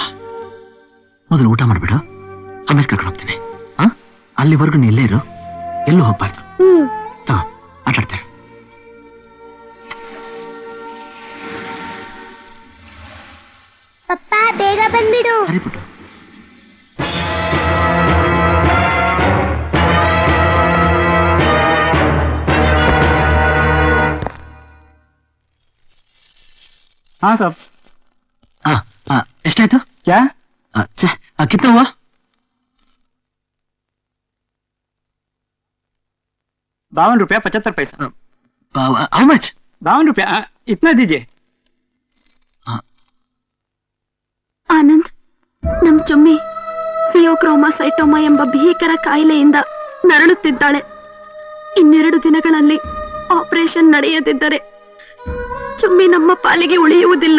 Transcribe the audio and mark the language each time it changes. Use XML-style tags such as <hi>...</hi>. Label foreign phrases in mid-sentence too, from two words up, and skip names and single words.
<kn>ಮೊದಲು ಊಟ ಮಾಡ್ಬಿಡು, ಆಮೇಲೆ ಕರ್ಕೊಂಡು ಹೋಗ್ತೀನಿ. ಅಲ್ಲಿವರೆಗೂ ನೀ ಇಲ್ಲೇ ಇರು, ಎಲ್ಲೂ ಹೋಗ್ಬಾರ್ದು. ತಗೋ, ಆಟಾಡ್ತಾರೆ. ಪಪ್ಪ ಬೇಗ ಬಂದ್ಬಿಡು. ಸರಿ ಪುಟ್ಟು.</kn> <hi>हाँ साहब.</hi> <kn>ಎಷ್ಟಾಯ್ತು?</kn> <hi>क्या? कितना हुआ? 52 रुपया 75 पैसा.</hi> <en>How much?</en> <hi>52 रुपया. इतना दीजिए.</hi> <kn>ಆನಂದ್, ನಮ್ ಚುಮ್ಮಿ ಫಿಯೋಕ್ರೋಮಾಸೈಟೋಮಾ ಎಂಬ ಭೀಕರ ಕಾಯಿಲೆಯಿಂದ ನರಳುತ್ತಿದ್ದಾಳೆ. 2 ದಿನಗಳಲ್ಲಿ ಆಪರೇಷನ್ ನಡೆಯದಿದ್ದರೆ ಚುಮ್ಮಿ ನಮ್ಮ ಪಾಲಿಗೆ ಉಳಿಯುವುದಿಲ್ಲ.</kn>